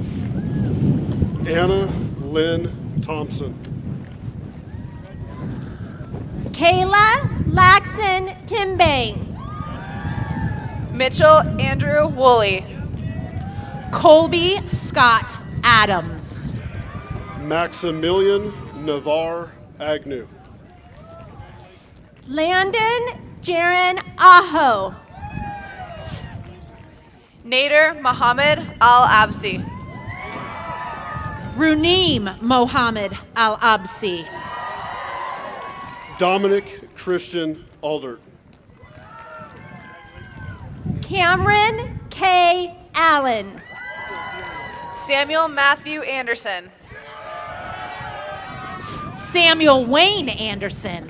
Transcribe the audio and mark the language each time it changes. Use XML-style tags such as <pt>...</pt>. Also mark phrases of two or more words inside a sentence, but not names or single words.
<en>Anna Lynn Thompson. Kayla Laxon Timbang. Mitchell Andrew Woolley. Colby Scott Adams. Maximilian Navarre Agnew. Landon Jaron Aho. Nader Mohammed Al-Absi. Runeem Mohammed Al-Absi. Dominic Christian Aldert. Cameron K. Allen. Samuel Matthew Anderson. Samuel Wayne Anderson.</en>